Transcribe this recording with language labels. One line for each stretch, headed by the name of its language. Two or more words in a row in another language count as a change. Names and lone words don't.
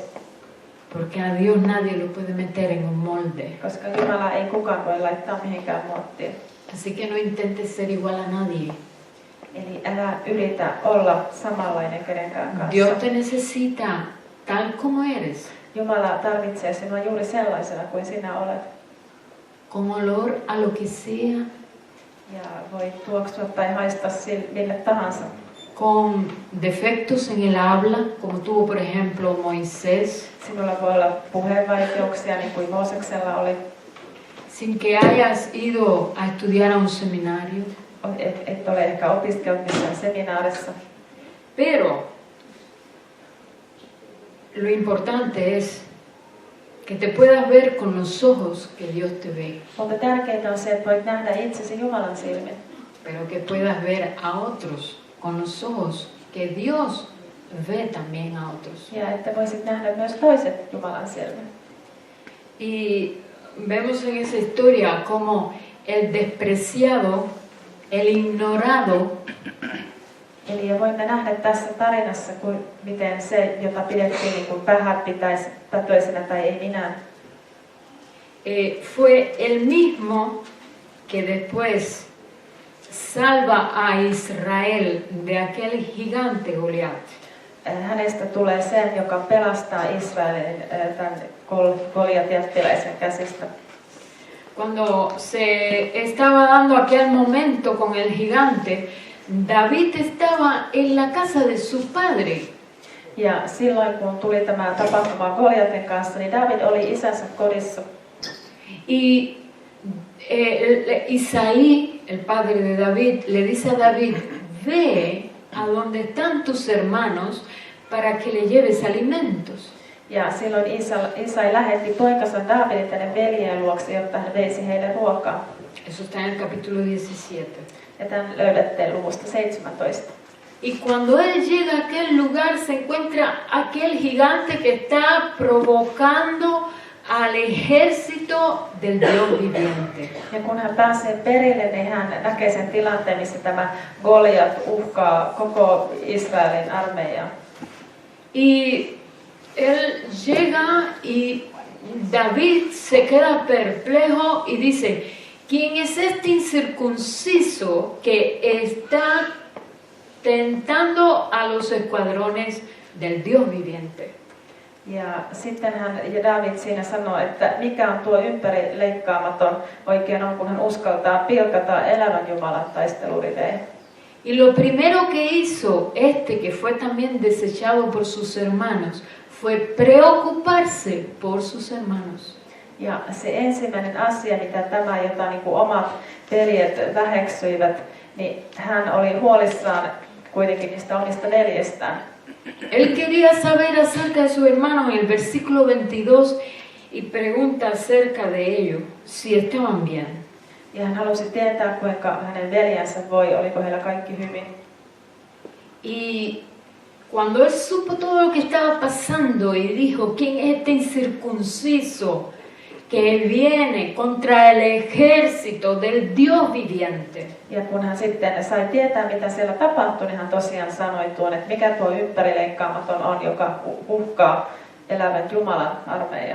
Spanish: Porque a Dios nadie lo puede meter en un molde.
Finnish: Koska Jumala ei kukaan voi laittaa mihinkään muottiin.
Spanish: Así que no intentes ser igual a nadie.
Finnish: Eli älä yritä olla samanlainen kenenkään kanssa.
Spanish: Dios te necesita tal como eres,
Finnish: Jumala tarvitsee sinua juuri sellaisena kuin sinä olet.
Spanish: con olor a lo que sea,
Finnish: Ja voi tuoksua tai haistaa mille tahansa.
Spanish: con defectos en el habla, como tuvo por ejemplo Moisés,
Finnish: Sinulla voi olla puheenvaikeuksia, niin kuin Mooseksella oli.
Spanish: sin que hayas ido a estudiar a un seminario.
Finnish: Et ole ehkä opiskellut missään seminaarissa.
Spanish: Pero lo importante es que te puedas ver con los ojos que Dios te ve,
Finnish: Mutta tärkeintä on se, että voit nähdä itsesi Jumalan silmin.
Spanish: pero que puedas ver a otros con los ojos que Dios ve también a otros.
Finnish: Ja että voisit nähdä myös toiset Jumalan silmin.
Spanish: Y vemos en esa historia como el despreciado, el ignorado,
Finnish: Eli ja voimme nähdä tässä tarinassa, miten se, jota pidettiin niin kuin vähäpitäispätöisenä tai ei minä,
Spanish: fue el mismo que después salva a Israel de aquel gigante Goliat.
Finnish: hänestä tulee sen, joka pelastaa Israelin tämän Goliat-jättiläisen käsistä.
Spanish: Cuando se estaba dando aquel momento con el gigante, David estaba en la casa de su padre.
Finnish: Ja silloin kun tuli tämä tapahtuma Goliatin kanssa, niin David oli isänsä kodissa.
Spanish: Y Isaí, el padre de David, le dice a David, ve a donde están tus hermanos para que le lleves alimentos.
Finnish: Ja silloin Isai lähetti poikansa Davidin tänne veljien luokse, jotta hän veisi heille ruokaa.
Spanish: Eso está en el capítulo 17.
Finnish: Ja tämän löydätte luvusta 17.
Spanish: Y cuando él llega a aquel lugar se encuentra aquel gigante que está provocando al ejército del Dios viviente.
Finnish: Ja kun hän pääsee perille, niin hän näkee sen tilanteen, missä tämä Goliat uhkaa koko Israelin armeijaa.
Spanish: Y él llega y David se queda perplejo y dice, ¿quién es este incircunciso que está tentando a los escuadrones del Dios viviente?
Finnish: Ja sitten David siinä sanoo, että mikä on tuo ympärileikkaamaton oikein on, kun hän uskaltaa pilkata elävän Jumalan taistelurivejä.
Spanish: Y lo primero que hizo que fue también desechado por sus hermanos, fue preocuparse por sus hermanos.
Finnish: Ja se ensimmäinen asia, mitä tämä, jota niin kuin omat veljet väheksyivät, niin hän oli huolissaan kuitenkin niistä omista veljestään.
Spanish: Él quería saber acerca de su hermano en el versículo 22 y pregunta acerca de ellos, si estaban bien.
Finnish: Ja hän halusi tietää, kuinka hänen veljensä voi, oliko heillä kaikki hyvin.
Spanish: Y cuando él supo todo lo que estaba pasando y dijo, ¿quién es este incircunciso que viene contra el ejército del Dios viviente?
Finnish: Ja kun hän sitten sai tietää, mitä siellä tapahtui, niin hän tosiaan sanoi tuon, että mikä tuo ympärileikkaamaton on, joka uhkaa elävän Jumalan armeijaa.